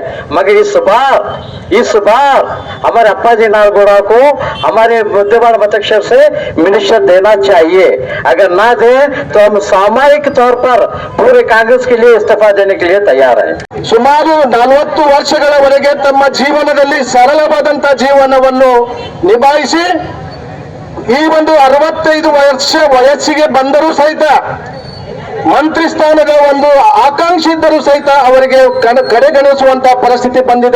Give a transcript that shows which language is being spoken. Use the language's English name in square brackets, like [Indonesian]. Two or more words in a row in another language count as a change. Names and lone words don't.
[Hindi] मगर इस बार हमारे अप्पाजी नाडगौड़ा को हमारे मुद्देबिहाळ मतक्षेत्र से मिनिस्टर देना चाहिए. अगर ना दे तो हम सामूहिक तौर पर पूरे कांग्रेस के लिए इस्तीफा देने के लिए तैयार है. [Kannada] ಸುಮಾರು 40 ವರ್ಷಗಳವರೆಗೆ ತಮ್ಮ ಜೀವನದಲ್ಲಿ ಸರಳವಾದಂತ ಜೀವನವನ್ನು ನಿಭಾಯಿಸಿ ಈ ಒಂದು 65 ವರ್ಷ ವಯಸ್ಸಿಗೆ ಬಂದರೂ ಸಹಿತ ಮಂತ್ರಿ ಸ್ಥಾನದ ಒಂದು ಆಕಾಂಕ್ಷಿ ಇದ್ದರೂ ಸಹಿತ ಅವರಿಗೆ ಕಡೆಗಣಿಸುವಂತಹ ಪರಿಸ್ಥಿತಿ ಬಂದಿದೆ.